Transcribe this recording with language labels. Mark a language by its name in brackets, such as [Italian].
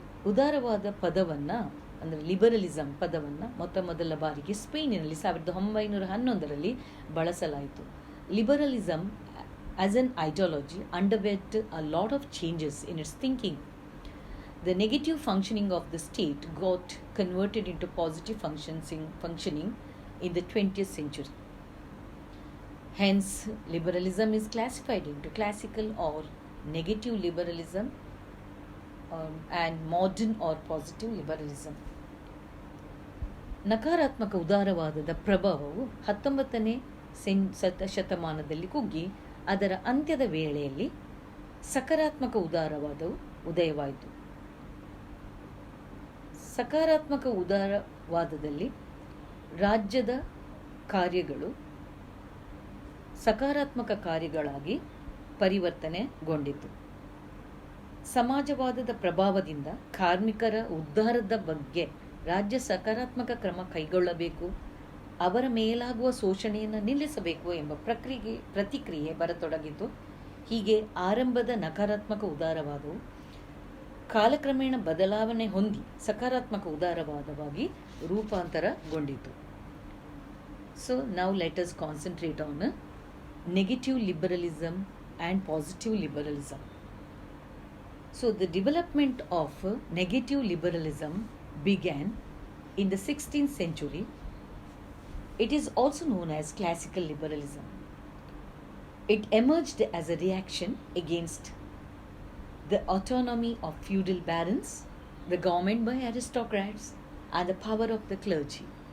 [Kannada] ಉದಾರವಾದ ಪದವನ್ನು ಅಂದರೆ ಲಿಬರಲಿಸಮ್ ಪದವನ್ನು ಮೊದಲ ಬಾರಿಗೆ ಸ್ಪೇನಿನಲ್ಲಿ 1911ರಲ್ಲಿ ಬಳಸಲಾಯಿತು. [English] Liberalism as an ideology underwent a lot of changes in its thinking. The negative functioning of the state got converted into positive functioning in the 20th century. Hence, liberalism is classified into classical or negative liberalism and modern or positive liberalism. [Kannada] ನಕಾರಾತ್ಮಕ ಉದಾರವಾದದ ಪ್ರಭಾವವು 19ನೇ ಶತಮಾನದಲ್ಲಿ ಕುಗ್ಗಿ ಅದರ ಅಂತ್ಯದ ವೇಳೆಯಲ್ಲಿ ಸಕಾರಾತ್ಮಕ ಉದಾರವಾದವು ಉದಯವಾಯಿತು. ಸಕಾರಾತ್ಮಕ ಉದಾರವಾದದಲ್ಲಿ ರಾಜ್ಯದ ಕಾರ್ಯಗಳು ಸಕಾರಾತ್ಮಕ ಕಾರ್ಯಗಳಾಗಿ ಪರಿವರ್ತನೆಗೊಂಡಿತು. ಸಮಾಜವಾದದ ಪ್ರಭಾವದಿಂದ ಕಾರ್ಮಿಕರ ಉದ್ಧಾರದ ಬಗ್ಗೆ ರಾಜ್ಯ ಸಕಾರಾತ್ಮಕ ಕ್ರಮ ಕೈಗೊಳ್ಳಬೇಕು, ಅವರ ಮೇಲಾಗುವ ಶೋಷಣೆಯನ್ನು ನಿಲ್ಲಿಸಬೇಕು ಎಂಬ ಪ್ರತಿಕ್ರಿಯೆ ಬರತೊಡಗಿತು. ಹೀಗೆ ಆರಂಭದ ನಕಾರಾತ್ಮಕ ಉದಾರವಾದವು ಕಾಲಕ್ರಮೇಣ ಬದಲಾವಣೆ ಹೊಂದಿ ಸಕಾರಾತ್ಮಕ ಉದಾರವಾದವಾಗಿ ರೂಪಾಂತರಗೊಂಡಿತು. [English] So now let us concentrate on negative liberalism and positive liberalism. So the development of negative liberalism began in the 16th century It is also known as classical liberalism. It emerged as a reaction against the autonomy of feudal barons, the government by aristocrats, and the power of the clergy.